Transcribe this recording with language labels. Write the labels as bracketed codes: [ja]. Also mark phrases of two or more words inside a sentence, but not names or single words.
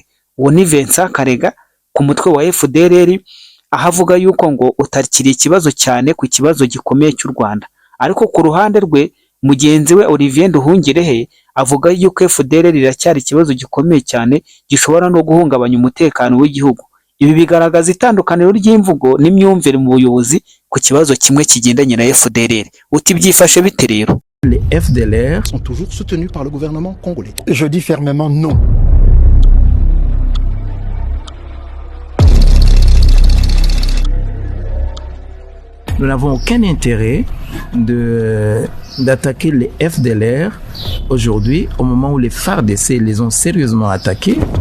[rw] Uwo ni Vincent Karega ku mutwe wa FDLR, aho avuga yuko ngo utakiri ikibazo cyane ku kibazo gikomeye cy'u Rwanda, ariko ku ruhande rwe mugenzi we Olivier Nduhungirehe avuga yuko FDLR iracyari ikibazo gikomeye cyane gishobora no guhungabanya umutekano w'igihugu. Ibi bigaragaza itandukaniro ry'imvugo n'imyumvire mu buyobozi ku kibazo kimwe kigendanye na FDLR. Uti byifashe bite rero? [fr] Les FDLR sont toujours soutenus par le gouvernement congolais. Je dis fermement non. Nous n'avons aucun intérêt d'attaquer les FDLR aujourd'hui, au moment où les FARDC les ont sérieusement attaqués.